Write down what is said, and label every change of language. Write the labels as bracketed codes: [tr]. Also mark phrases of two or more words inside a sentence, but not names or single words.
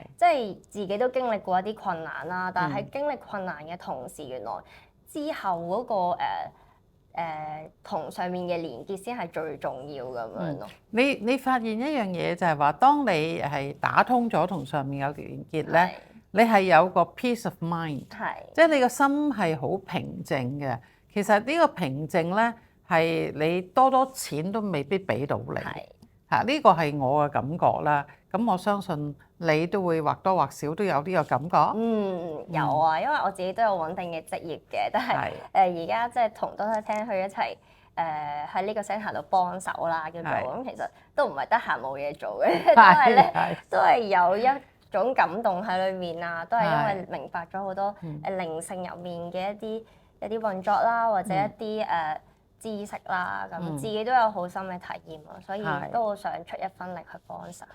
[yue] 即係自己都經歷過一啲困難啦，但係喺經歷困難嘅同時，原來之後嗰個同上面嘅連結先係最重要咁樣咯。你發現一樣嘢就係話，當你係打通咗同上面有連結咧，你係有個 [en] peace of mind， [yue] 即係你個心係好平靜嘅。其實呢個平靜咧係你多錢都未必俾到你嚇，呢個係我嘅感覺啦。咁我相信你都會或多或少都有呢個感覺。有啊，因為我自己都有穩定嘅職業嘅，但係而家即係同Doctor Tam去一齊喺呢個 centre 度幫手啦，叫做咁，其實都唔係得閒冇嘢做嘅，都係有一種感動喺裏面啊，都係因為明白咗好多靈性入面嘅一啲運作啦，或者一啲知識啦，咁自己都有好深嘅體驗啊，所以都好想出一分力去幫手。